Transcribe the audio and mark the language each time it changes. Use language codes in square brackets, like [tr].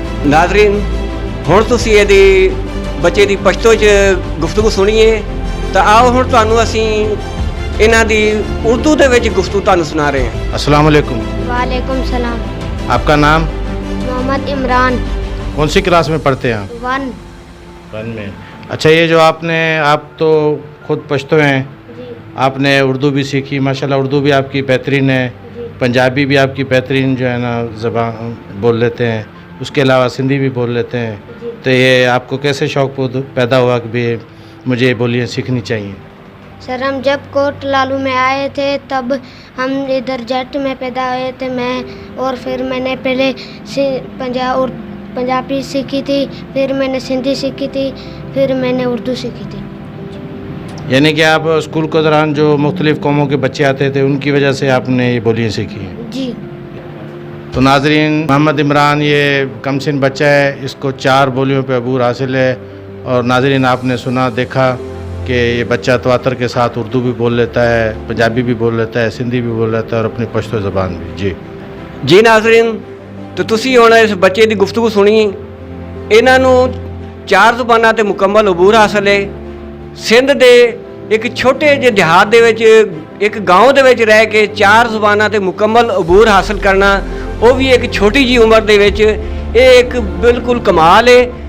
[pa] ਨਾਜ਼ਰੀਨ, ਹੁਣ ਤੁਸੀਂ ਇਹਦੀ ਬੱਚੇ ਦੀ ਪਸ਼ਤੋ 'ਚ ਗੁਫ਼ਤਗੂ ਸੁਣੀਏ, ਤਾਂ ਆਓ ਹੁਣ ਤੁਹਾਨੂੰ ਅਸੀਂ ਇਹਨਾਂ ਦੀ ਉਰਦੂ ਦੇ ਵਿੱਚ ਗੁਫ਼ਤਗੂ ਤੁਹਾਨੂੰ ਸੁਣਾ ਰਹੇ ਹਾਂ। [hi] अस्सलाम वालेकुम। वालेकुम सलाम। आपका नाम? मोहम्मद इमरान। कौन सी क्लास में पढ़ते हैं आप? 1 1 में। अच्छा, ये जो आप तो खुद पश्तो हैं, जी आपने उर्दू भी सीखी, माशाल्लाह उर्दू भी आपकी बेहतरीन है, जी पंजाबी भी आपकी बेहतरीन जो है ना ज़बान बोल लेते हैं, उसके अलावा सिंधी भी बोल लेते हैं। जी। तो ये आपको कैसे शौक़ पैदा हुआ कि भी मुझे ये बोलियाँ सीखनी चाहिए? सर हम जब कोट लालू में आए थे तब हम इधर जट में पैदा हुए थे, मैं और फिर मैंने पहले पंजाबी सीखी थी, फिर मैंने सिंधी सीखी थी, फिर मैंने उर्दू सीखी थी। यानी कि आप स्कूल के दौरान जो मुख्तलिफ़ कौमों के बच्चे आते थे उनकी वजह से आपने ये बोलियाँ सीखी हैं? जी तो नाजरीन, मोहम्मद इमरान ये कमसिन बच्चा है, इसको 4 बोलियों पे अबूर हासिल है। और नाजरीन, आपने सुना देखा कि ये बच्चा तवातर के साथ उर्दू भी बोल लेता है, पंजाबी भी बोल लेता है, सिंधी भी बोल लेता है और अपनी पश्तो ज़बान भी। जी [pa] ਜੀ ਨਾਜ਼ਰੀਨ, तो ਤੁਸੀਂ ਹੁਣ ਇਸ ਬੱਚੇ ਦੀ ਗੁਫ਼ਤਗੂ ਸੁਣੀ। ਇਹਨਾਂ ਨੂੰ 4 ਜ਼ੁਬਾਨਾਂ ਤੇ ਮੁਕੰਮਲ ਅਬੂਰ ਹਾਸਲ ਹੈ। ਸਿੰਧ ਦੇ ਇੱਕ ਛੋਟੇ ਜਿਹੇ ਦਿਹਾਤ ਦੇ ਵਿੱਚ, ਇੱਕ ਗਾँव ਦੇ ਵਿੱਚ ਰਹਿ ਕੇ 4 ਜ਼ੁਬਾਨਾਂ ਤੇ ਮੁਕੰਮਲ ਅਬੂਰ ਹਾਸਲ ਕਰਨਾ, ਉਹ ਵੀ ਇੱਕ ਛੋਟੀ ਜੀ ਉਮਰ ਦੇ ਵਿੱਚ, ਇਹ ਇੱਕ ਬਿਲਕੁਲ ਕਮਾਲ ਹੈ।